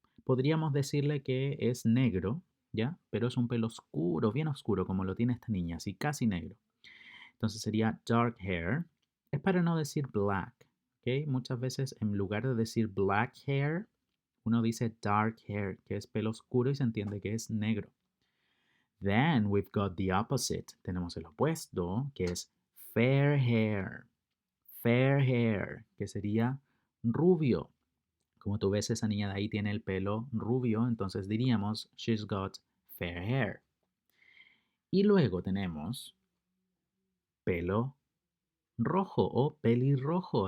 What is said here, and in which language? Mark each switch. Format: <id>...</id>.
<es>Podríamos decirle que es negro, ¿ya? Pero es un pelo oscuro, bien oscuro, como lo tiene esta niña, así casi negro. Entonces sería dark hair. Es para no decir black, ¿ok? Muchas veces en lugar de decir black hair, uno dice dark hair, que es pelo oscuro y se entiende que es negro.</es> <en>Then we've got the opposite.</en> <es>Tenemos el opuesto, que es fair hair. Fair hair, que sería rubio. Como tú ves, esa niña de ahí tiene el pelo rubio, entonces diríamos,</es> <en>she's got fair hair.</en> <es>Y luego tenemos pelo rojo o pelirrojo.</es>